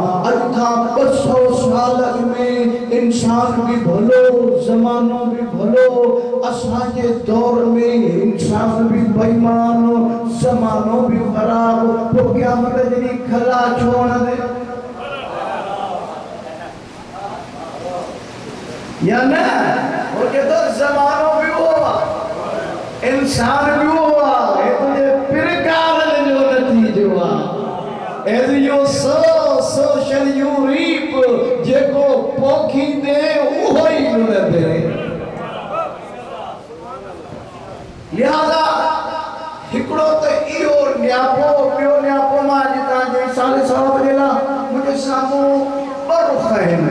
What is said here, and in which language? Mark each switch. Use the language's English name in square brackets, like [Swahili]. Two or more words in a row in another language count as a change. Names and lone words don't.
[Sindhi] अॼु खां 200 साल में इंसान भी भलो ज़मानो भी भलो, असांजे दौर में इंसान भी बेईमान ज़मानो भी ख़राब, पोइ क़यामत जी खला छो हणंदे या न? वो कहतो ज़मानो भी वो आहे, इंसान भी वो आहे, हे तुंहिंजे पिरकावल जो नतीजो आहे। [English] As you sow, so shall you reap. [Sindhi] जेको पोखींदे उहो ई मिलंदे। लिहाज़ा हिकिड़ो त इहो न्यापो, ॿियो न्यापो मां अॼु तव्हांजे साले सवाब जे लाइ मुंहिंजे साम्हूं ॿ रुख़ आहिनि।